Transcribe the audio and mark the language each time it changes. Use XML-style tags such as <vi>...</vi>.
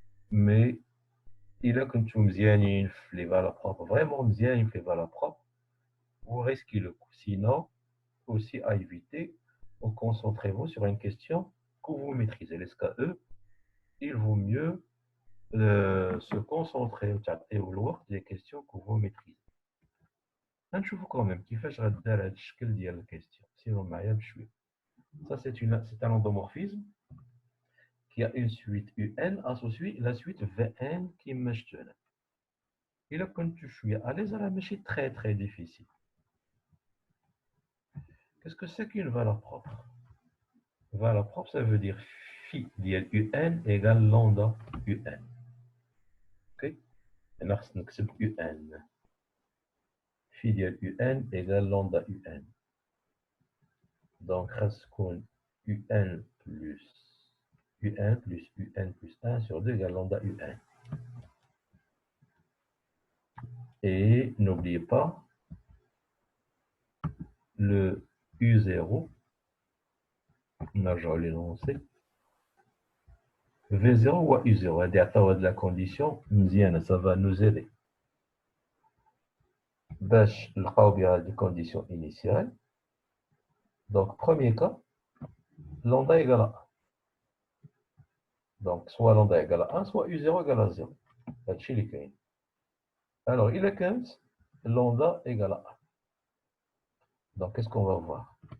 <fr>Mais il a quand tu me dis les valeurs propres, vraiment les valeurs propres, vous risquez le coup. Sinon, aussi à éviter, concentrez-vous sur une question que vous maîtrisez. Les SKE, il vaut mieux se concentrer au vouloir des questions que vous maîtrisez.</fr> <ar>نشوفوا</ar> <fr>quand même</fr> <ar>كيفاش غدار هذا الشكل ديال الكيستيون. سيروا معايا بشويه.</ar> <fr>Ça c'est un endomorphisme qui a une suite UN associée à la suite VN qui</fr> <ar>مشت هنا. إلا كنتو شويه à l'aise راه ماشي</ar> <fr>très très difficile. Qu'est-ce que c'est qu'une valeur propre? Valeur propre, ça veut dire phi ديال UN égale lambda UN. OK?</fr> <ar>أنا خصني نكتب UN.</ar> <fr>phi ديال UN égale lambda UN. Donc, راسكون UN plus UN plus UN plus 1 sur 2 égale lambda UN. Et n'oubliez pas le U0, نرجعوا l'énoncé. V0 ou U0,</fr> <ar>هذه عطاوها</ar> <fr>de la condition مزيانة, ça va nous aider.</fr> <ar>باش نلقاو بها هذه</ar> <fr>condition initiale. Donc, premier cas, lambda égale à 1. Donc, soit lambda égale à 1, soit U0 égale à 0.</fr> <ar>هادشي اللي كاين.</ar> <fr>Alors,</fr> <ar>إلا كانت</ar> <fr>lambda égale à 1. Donc, qu'est-ce qu'on va voir?</fr>